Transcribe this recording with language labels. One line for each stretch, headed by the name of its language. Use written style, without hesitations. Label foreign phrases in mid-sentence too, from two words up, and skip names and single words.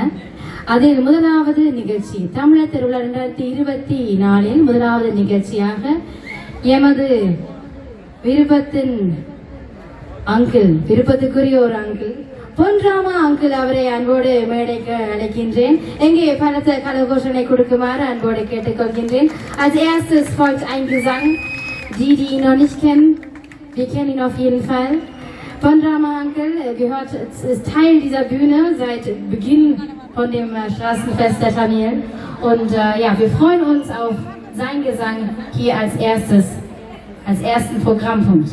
Tamil: அதில் முதலாவது நிகழ்ச்சி தமிழர் திருவிழா 2024 முதலாவது நிகழ்ச்சியாக எமது விருப்பத்துக்குரிய ஒரு அங்கிள் பொன்ராமா அங்கிள் அவரை அன்போடு மேடைக்கு அழைக்கின்றேன். எங்கே பலத்த கலகோஷனை கொடுக்குமாறு அன்போடு கேட்டுக்கொள்கின்றேன்.
German: Als erstes folgt ein Gesang, die ihn noch nicht kennen, wir kennen ihn auf jeden Fall. Pondrama Uncle gehört, ist Teil dieser Bühne seit Beginn von dem Straßenfest der Tamilen. Und wir freuen uns auf seinen Gesang hier als ersten Programmpunkt.